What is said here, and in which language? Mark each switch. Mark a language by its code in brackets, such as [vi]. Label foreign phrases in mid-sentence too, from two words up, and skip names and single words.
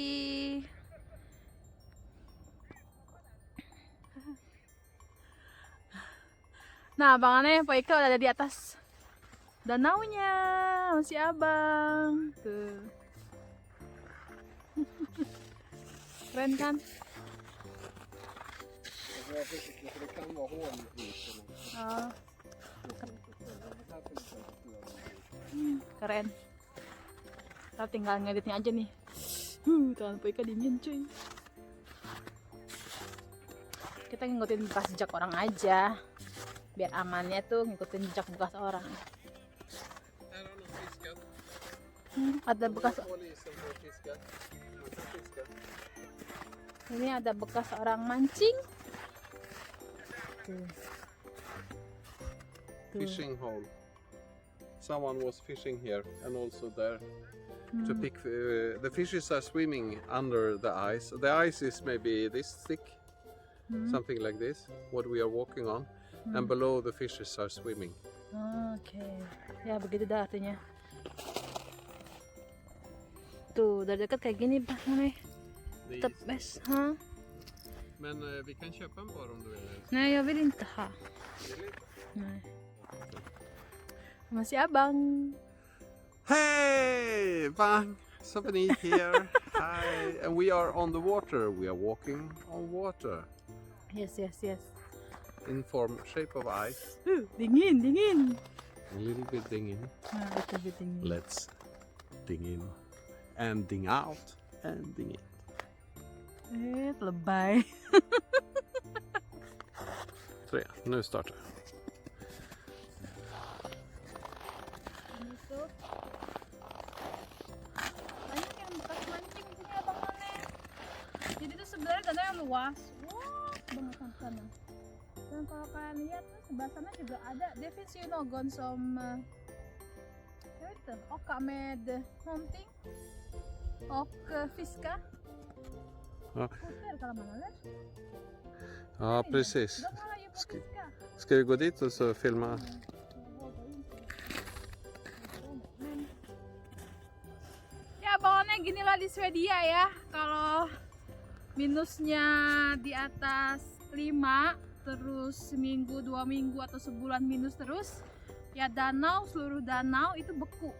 [id] Nah abangannya Pak Ika udah ada di atas danaunya, masih abang tuh. Keren kan? [sv] Det kan vara hål i isen. [id] Oh, keren. Kita tinggal ngeditnya aja nih. Tangan Pak Ika dingin cuy. Kita ngikutin bekas jejak orang aja. Biar amannya tuh ngikutin jejak bekas orang. [sv] Här har någon fiskat. [id] Ada bekas [sv] Hål i isen för att fiska. Man kan fiska. [id] ini ada bekas orang mancing. Tuh. [en] Fishing hole. Someone was fishing here and also there to pick. The fishes are swimming under the ice. The ice is maybe this thick, something like this, what we are walking on. And below the fishes are swimming. [id] Oke, ya begitu dah artinya. Tuh, dari dekat kayak gini bang nih. Tetap best, ha? [sv] Men vi kan köpa en bar om du vill. Nej, jag vill inte ha. Nej. [id] Masih abang. [en] Hey, Bang! Souvenir here. Hi, and we are on the water. We are walking on water Yes. in form shape of ice. [id] Dingin. [en] A little bit ding in. [id] Nah, betul dingin. [en] Let's ding in and ding out and ding in. [id] Lebay. [sv] 3, nu startar jag. [id] Gitu. Banyak yang bekas mancing di sini Abang Mane. Jadi itu sebenarnya danau yang luas. Wah, banget sampai sana. Dan kalau kalian lihat tuh sebelah sana juga ada. [sv] Det finns ju någon som jag vet inte, åka med någonting och fiska. Ja. Skoter kallar man eller? Ja, precis. De håller ju på att fiska. Ska vi gå dit och så filma? [id] Ya bangunnya ginilah di Swedia ya. Kalau minusnya di atas 5, terus seminggu, 2 minggu atau sebulan minus terus, ya danau, seluruh danau itu beku.